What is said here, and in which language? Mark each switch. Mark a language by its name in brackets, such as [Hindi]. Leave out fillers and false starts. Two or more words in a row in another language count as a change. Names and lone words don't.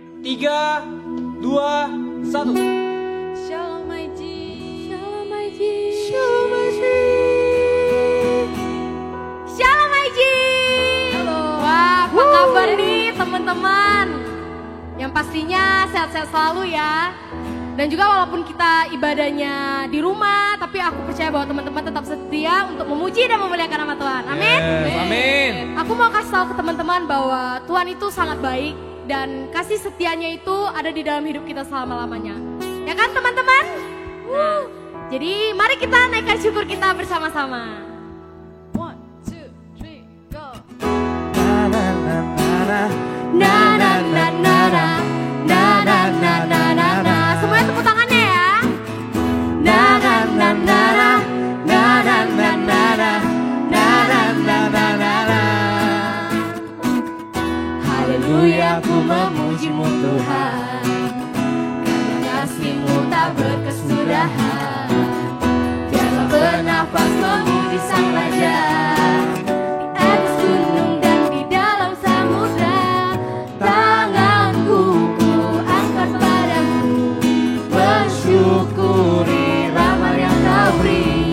[English] 3, 2, 1. Shalom my G. Shalom my G. Shalom my G. Shalom my G. [Indonesian] Halo. Wah, apa kabar nih teman-teman? Yang pastinya sehat-sehat selalu ya. Dan juga walaupun kita ibadahnya di rumah, tapi aku percaya bahwa teman-teman tetap setia untuk memuji dan memuliakan nama Tuhan. Amin. Yes, amin. Aku mau kasih tahu ke teman-teman bahwa Tuhan itu sangat baik dan kasih setianya itu ada di dalam hidup kita selama-lamanya. Ya kan teman-teman? Nah, jadi mari kita naikkan syukur kita bersama-sama. 1, 2, 3, go. Na na na na na na na na na na. Semuanya tepuk tangannya ya. Na na na na na na na na na na na na na na. Haleluya, ku memuji-Mu Tuhan, karena kasih-Mu tak berkesudahan. Biarlah bernafas memuji Sang Raja, di atas gunung dan di dalam samudra. Tanganku ku angkat padamu, bersyukuri rahmat yang Kau beri.